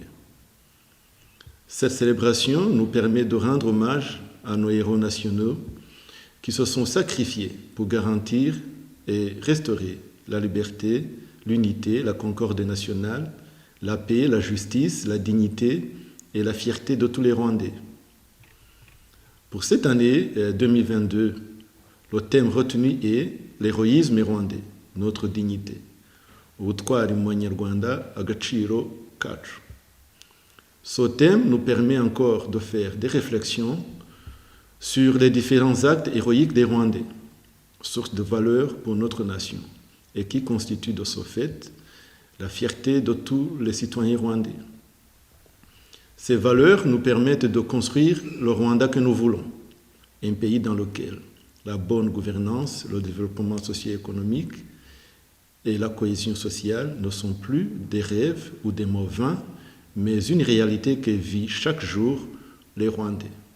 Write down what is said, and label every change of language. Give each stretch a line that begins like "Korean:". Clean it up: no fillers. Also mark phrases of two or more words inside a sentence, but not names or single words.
French: Cette célébration nous permet de rendre hommage à nos héros nationaux qui se sont sacrifiés pour garantir et restaurer la liberté, l'unité, la concorde nationale, la paix, la justice, la dignité et la fierté de tous les Rwandais. Pour cette année 2022, le thème retenu est l'héroïsme rwandais, notre dignité.
Kinyarwanda: Ubutwari mu Banyarwanda, agaciro kacu.
French: Ce thème nous permet encore de faire des réflexions sur les différents actes héroïques des Rwandais, source de valeur pour notre nation, et qui constituent de ce fait la fierté de tous les citoyens rwandais. Ces valeurs nous permettent de construire le Rwanda que nous voulons, un pays dans lequel la bonne gouvernance, le développement socio-économique et la cohésion sociale ne sont plus des rêves ou des mots vains, mais une réalité que vit chaque jour les Rwandais.